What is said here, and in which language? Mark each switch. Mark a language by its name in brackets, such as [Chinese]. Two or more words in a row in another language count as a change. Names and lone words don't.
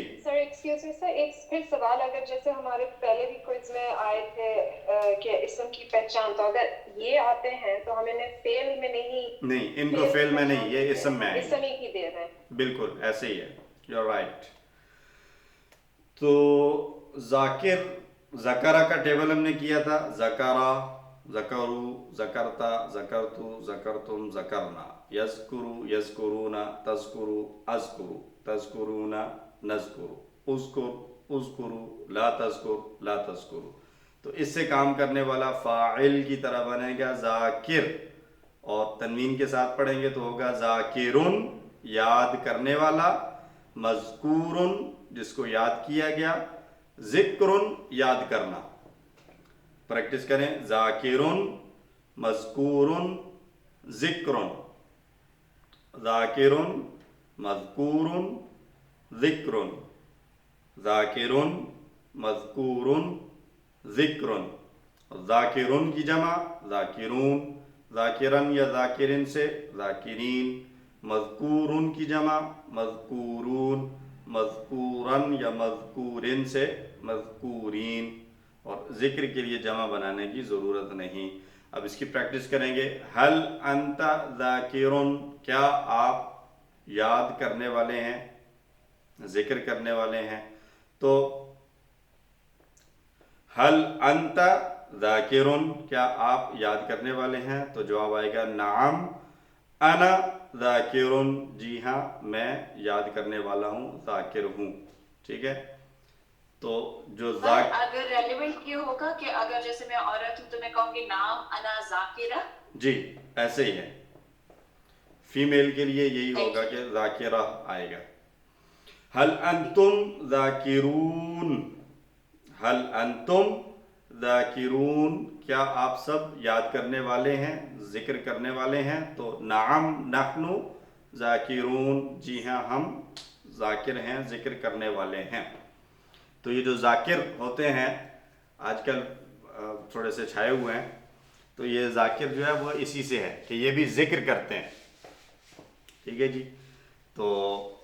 [English] sir excuse me sir, [Urdu] ایک پھر سوال، اگر جیسے ہمارے پہلے بھی کوئز میں آئے تھے کہ اسم کی پہچان، تو اگر یہ آتے ہیں تو ہم انہیں فعل میں نہیں، ان کو فعل میں نہیں، یہ اسم میں آئیں گے، اسم ہی کی دے رہے ہیں، بالکل ایسے ہی ہے، [English] you are right. [Urdu] تو ذاکر، ذکرہ کا ٹیبل ہم نے کیا تھا، ذکرہ، [Arabic] ذکروا، ذکرتا، ذکرتو، ذکرتم، ذکرنا، یذکروا، یذکرون، تذکروا، اذکروا، تذکرون، نذکر، اذکر، اذکروا، لا تذکر، لا تذکروا۔ [Urdu] تو اس سے کام کرنے والا فاعل کی طرح بنے گا ذاکر، اور تنوین کے ساتھ پڑھیں گے تو ہوگا ذاکرن، یاد کرنے والا، مذکورن، جس کو یاد کیا گیا، ذکرن، یاد کرنا۔ پریکٹس کریں، [Arabic] ذاکرن، مذکورن، ذکرن، ذاکرن، مذکورن، ذکرن، ذاکرن، مذکورن، ذکرن۔ [Urdu] ذاکرن کی جمع ذاکرون، ذاکرن یا ذاکرن سے ذاکرین، مذکورن کی جمع مذکورون، مذکورن یا مذکورن سے مذکورین، اور ذکر کے لیے جمع بنانے کی ضرورت نہیں۔ اب اس کی پریکٹس کریں گے، [Arabic] حل انت ذاکرن، [Urdu] کیا آپ یاد کرنے والے ہیں، ذکر کرنے والے ہیں؟ تو [Arabic] حل انت ذاکرن، [Urdu] کیا آپ یاد کرنے والے ہیں؟ تو جواب آئے گا [Arabic] نعم انا ذاکرن، [Urdu] جی ہاں میں یاد کرنے والا ہوں، ذاکر ہوں، ٹھیک ہے۔ تو جو اگر ریلیونٹ یہ ہوگا کہ اگر جیسے میں عورت ہوں تو میں کہوں گی [Arabic] نام انا ذاکرہ، [Urdu] جی ایسے ہی ہے، فیمیل کے لیے یہی ہوگا کہ ذاکرہ آئے گا۔ [Arabic] حل انتم ذاکرون، حل انتم ذاکرون، [Urdu] کیا آپ سب یاد کرنے والے ہیں، ذکر کرنے والے ہیں؟ [Arabic] تو نعم نحن ذاکرون، [Urdu] جی ہاں ہم ذاکر ہیں، ذکر کرنے والے ہیں۔ تو یہ جو ذاکر ہوتے ہیں آج کل تھوڑے سے چھائے ہوئے ہیں، تو یہ ذاکر جو ہے وہ اسی سے ہے کہ یہ بھی ذکر کرتے ہیں، ٹھیک ہے جی۔